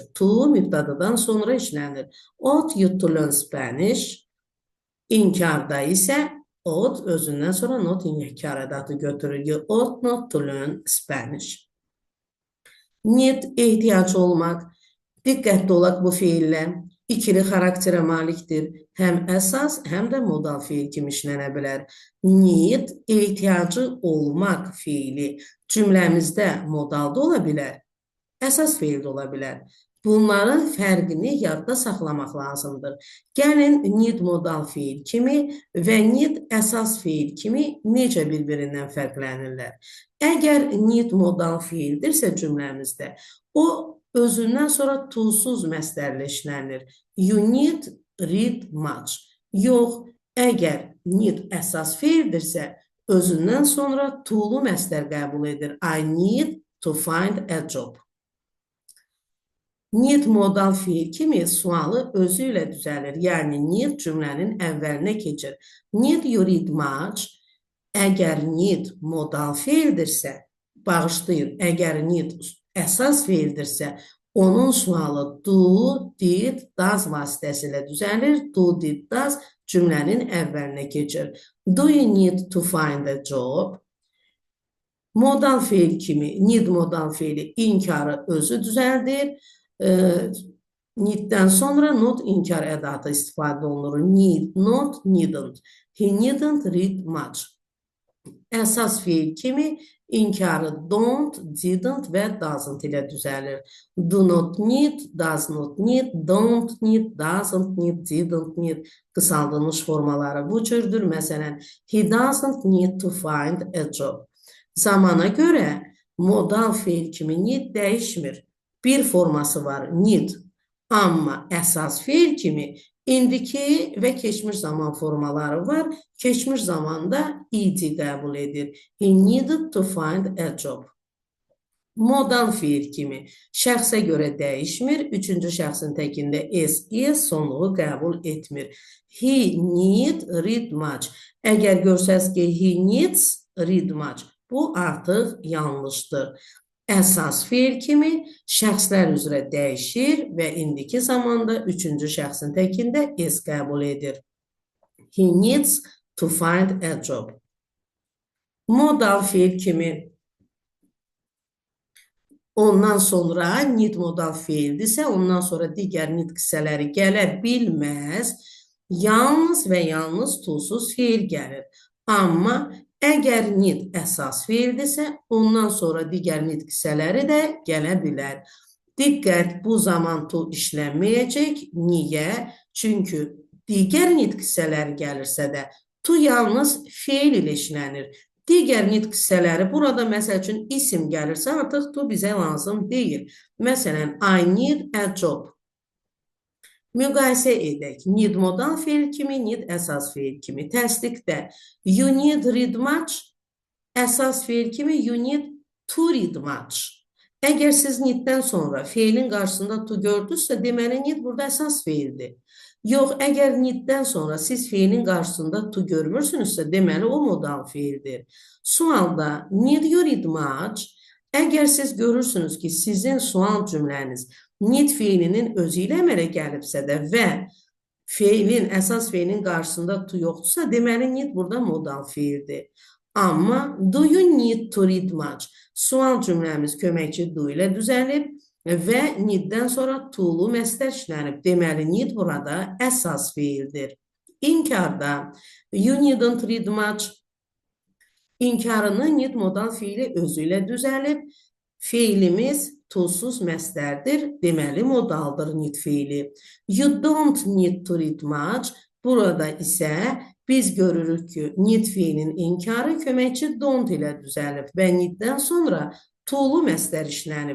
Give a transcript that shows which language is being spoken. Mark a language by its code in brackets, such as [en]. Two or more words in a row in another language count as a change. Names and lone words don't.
[az] To mübtədadan sonra işlənir. [en] Ought you to learn Spanish. [az] İnkarda isə ought özündən sonra not inkar ədatı götürür. [en] You ought not to learn Spanish. [az] Need ehtiyac olmaq. Diqqətli olaq bu fiillə. İkili xarakterə malikdir. Həm əsas, həm də modal fiil kimi işlənə bilər. Need ehtiyacı olmaq fiili cümləmizdə modalda ola bilər, əsas fiil də ola bilər. Bunların fərqini yadda saxlamaq lazımdır. Gəlin need modal fiil kimi və need əsas fiil kimi necə bir-birindən fərqlənirlər. Əgər need modal fiildirsə cümləmizdə, o özündən sonra to-suz məstərlə işlənir. [en] You need read much. [az] Yox, əgər need əsas fiildirsə, özündən sonra to-lu məstər qəbul edir. [en] I need to find a job. [az] Need modal fiil kimi sualı özü ilə düzəlir. Yəni, need cümlənin əvvəlinə keçir. [en] Need you read much. [az] Əgər need modal fiildirsə, bağışlayın, əgər need əsas fiildirsə, onun sualı [en] do, did, does [az] vasitəsilə düzəlir. [en] Do, did, does [az] cümlənin əvvəlinə keçir. [en] Do you need to find a job? [az] Modal fiil kimi need modal fiili inkarı özü düzəldir. Needdən sonra not inkar ədatı istifadə olunur. [en] Need, not, needn't. He needn't read much. [az] Əsas fiil kimi inkarı [en] don't, didn't [az] və doesn't ilə düzəlir. [en] Do not need, does not need, don't need, doesn't need, didn't need [az] qısaldılmış formaları bu cürdür. Məsələn, [en] he doesn't need to find a job. [az] Zamana görə modal fiil kimi need dəyişmir. Bir forması var, need. Amma əsas fiil kimi indiki və keçmiş zaman formaları var. Keçmiş zamanda ed qəbul edir. [en] He needed to find a job. [az] Modal fiil kimi şəxsə görə dəyişmir. Üçüncü şəxsin təkində is sonluğu qəbul etmir. [en] He need read much. [az] Əgər görsəz ki, [en] he needs read much. [az] Bu artıq yanlışdır. Əsas fiil kimi şəxslər üzrə dəyişir və indiki zamanda üçüncü şəxsin təkində is qəbul edir. [en] He needs to find a job. [az] Modal fiil kimi ondan sonra need modal fiildirsə, ondan sonra digər need qissələri gələ bilməz. Yalnız və yalnız to-suz fiil gəlir. Amma əgər need əsas fiildirsə, ondan sonra digər need qissələri də gələ bilər. Diqqət, bu zaman to işlənməyəcək. Niyə? Çünki digər need qissələri gəlirsə də, to yalnız fiil ilə işlənir. Digər need qissələri burada məsəl üçün isim gəlirsə, artıq to bizə lazım deyil. Məsələn, [en] I need a job. [az] Müqayisə edək. Need modal fiil kimi, need əsas fiil kimi. [en] Təsdiqdə you need read much, [az] əsas fiil kimi [en] you need to read much. [az] Əgər siz needdən sonra fiilin qarşısında to gördünüzsə, deməli need burada əsas fiildir. Yox, əgər needdən sonra siz fiilin qarşısında to görmürsünüzsə, deməli o modal fiildir. [en] Sualda need you read much, [az] əgər siz görürsünüz ki, sizin sual cümləniz need fiilinin özü ilə əmələ gəlibsə də və fiilin, əsas fiilin qarşısında to yoxdursa, deməli need burada modal fiildir. [en] Amma do you need to read much? [az] Sual cümləmiz köməkçi do ilə düzəlib və needdən sonra to-lu məstər işlənib. Deməli need burada əsas fiildir. [en] İnkarda you needn't read much. [az] İnkarını need modal fiili özü ilə düzəlib. Fiilimiz tuzsuz məstərdir. Deməli, modaldır need fiili. [en] You don't need to read much. [az] Burada isə biz görürük ki, need fiilinin inkarı köməkçi don't ilə düzəlib və needdən sonra to'lu məstər işlənib.